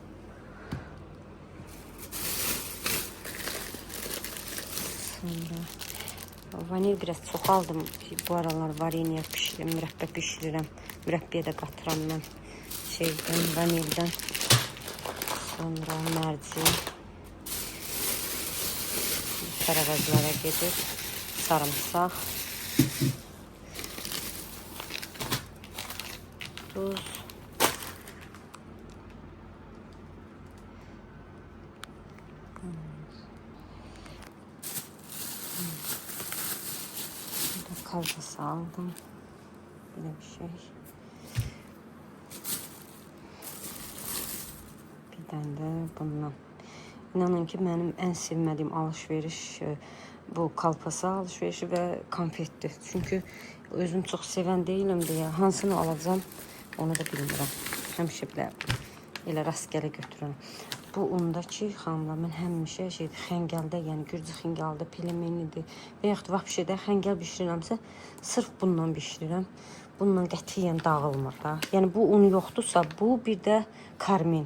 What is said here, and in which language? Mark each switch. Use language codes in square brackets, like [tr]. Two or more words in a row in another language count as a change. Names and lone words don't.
[az] Sonra vanil biraz çox aldım. Bu aralar vareniya pişirirəm, mürəbbə pişirirəm. Mürəbbiyə də qatıram mən şeydən, vanildən. Sonra mərci. Tərəvəzlərə gedir. Sarımsaq. Tuz. Kalbası aldım. [tr] Böyle bir şey. Bir tane de bundan. İnanın ki benim en sevmediğim alışveriş bu kalpası alışverişi ve konfettir. Çünkü özüm çok seven değilim diye hansını alacağım [az] onu da bilmirəm. Həmişə elə rastgele götürürəm. Bu undakı xanımlar mən həmişə xəngəldə, yəni gürcü xəngəldə, pelemenidir və yaxud vəbşədə xəngəl bişirirəmsə sırf bundan bişirirəm. bununla qətiyyən dağılmır da. Yəni bu un yoxdursa, bu bir də karmin.